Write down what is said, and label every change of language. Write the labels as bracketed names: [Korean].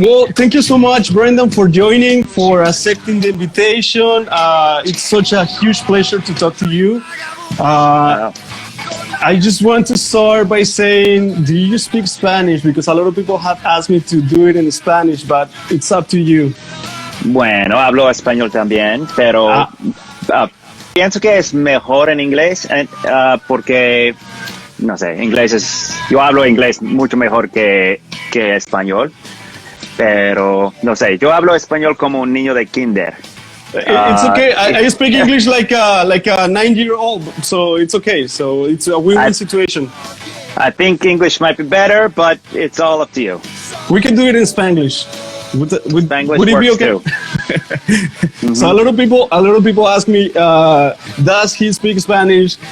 [English] Well, thank you so much, Brendan, for joining, for accepting the invitation. It's such a huge pleasure to talk to you. I just want to start by saying, do you speak Spanish? Because a lot of people have asked me to do it in Spanish, but it's up to you. [Spanish] Bueno, hablo español también, pero pienso que es mejor en inglés porque, no sé, yo hablo inglés mucho mejor que español, pero no sé, yo hablo español como un niño de kinder. [English] It's okay. I speak English like a 9-year-old, so it's okay. So it's a win-win situation. I think English might be better, but it's all up to you. We can do it in Spanglish. Spanglish would it be works okay? Too. Mm-hmm. So a lot of people ask me, does he speak Spanish?